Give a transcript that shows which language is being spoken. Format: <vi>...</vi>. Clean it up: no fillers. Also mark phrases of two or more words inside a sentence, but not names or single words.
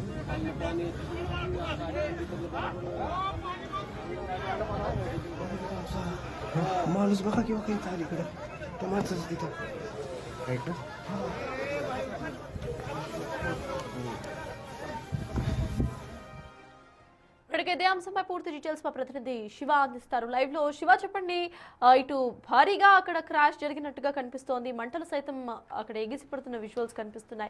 <mr>माणूस बघा किंवा काही चाल इकडं त्या माणसाचं तिथं राईट ना.</mr> <te>ఇప్పటికే ఇదే అంశంపై పూర్తి డీటెయిల్స్ మా ప్రతినిధి శివ అందిస్తారు లైవ్ లో. శివ చెప్పండి, ఇటు భారీగా అక్కడ క్రాష్ జరిగినట్టుగా కనిపిస్తోంది, మంటలు సైతం అక్కడ ఎగిసిపడుతున్న విజువల్స్ కనిపిస్తున్నాయి.</te>